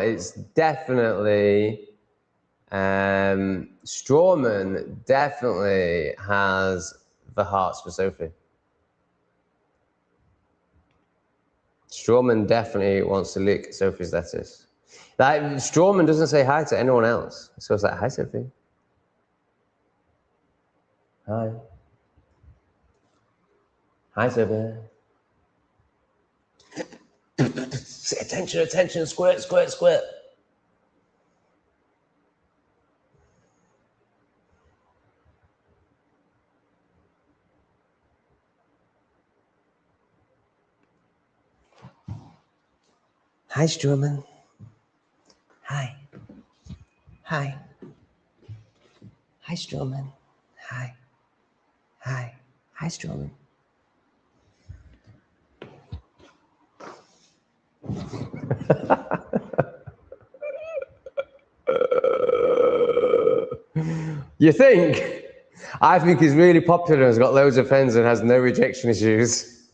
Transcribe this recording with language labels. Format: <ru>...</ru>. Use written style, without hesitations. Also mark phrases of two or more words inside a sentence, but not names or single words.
<en>It's definitely, Strawman definitely has the hearts for Sophie. Strawman definitely wants to lick Sophie's lettuce. Like, Strawman doesn't say hi to anyone else. So it's like, hi, Sophie. Hi. Hi, Sophie. Attention, attention, squirt, squirt, squirt. Hi, Strawman. Hi. Hi. Hi, Strawman. Hi. Hi. Hi, Strawman. You think? I think he's really popular and has got loads of friends and has no rejection issues.</en>